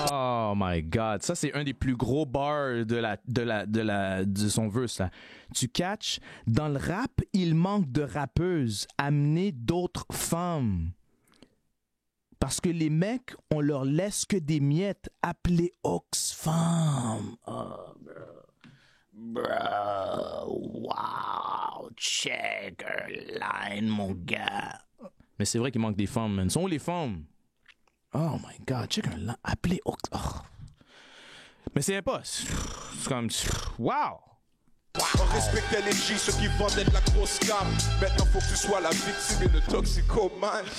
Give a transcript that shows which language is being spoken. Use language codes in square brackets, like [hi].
[en] Oh my god, [fr] ça c'est un des plus gros bars de son verse, là. Tu catches, dans le rap, il manque de rappeuses, amener d'autres femmes. Parce que les mecs, on leur laisse que des miettes, appelés Oxfam. [en] Oh, bro. Bro, wow, check her line, [fr] mon gars. Mais c'est vrai qu'il manque des femmes, man. Sont où les femmes? [en] Oh my god, check her line. [fr] Appelez oh. Mais c'est impossible. C'est comme... Wow! On respectait les G, ceux qui vendaient de la grosse gamme. Maintenant, faut que tu sois la victime et le toxicomane.